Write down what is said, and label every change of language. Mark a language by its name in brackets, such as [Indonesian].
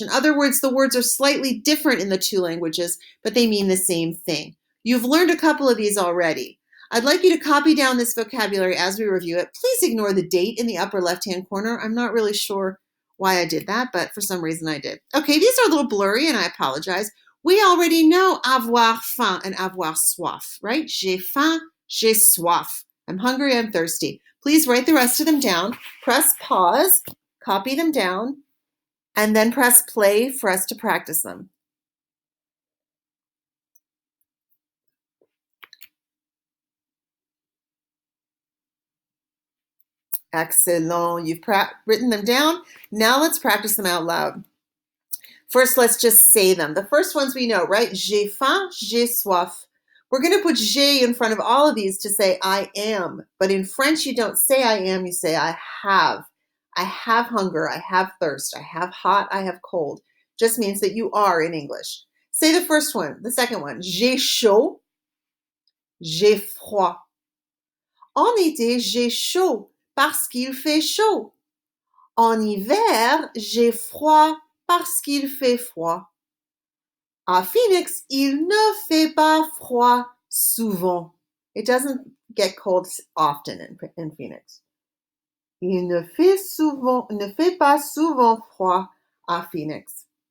[English] In other words, the words are slightly different in the 2 languages, but they mean the same thing. You've learned a couple of these already. I'd like you to copy down this vocabulary as we review it. Please ignore the date in the upper left-hand corner. I'm not really sure why I did that, but for some reason I did. Okay, these are a little blurry and I apologize. We already know avoir faim and avoir soif, right? [French] J'ai faim, j'ai soif. [English] I'm hungry, I'm thirsty. Please write the rest of them down. Press pause, copy them down, and then press play for us to practice them. Excellent. You've written them down. Now let's practice them out loud. First, let's just say them. The first ones we know, right? [French] J'ai faim, j'ai soif. [English] We're going to put j'ai in front of all of these to say I am. But in French, you don't say I am, you say I have. I have hunger, I have thirst, I have hot, I have cold. Just means that you are in English. Say the first one, the second one. [French] J'ai chaud, j'ai froid. En été, j'ai chaud parce qu'il fait chaud. En hiver, j'ai froid parce qu'il fait froid. À Phoenix, il ne fait pas froid souvent. [English] It doesn't get cold often in Phoenix. [French] Il ne fait pas souvent froid à Phoenix.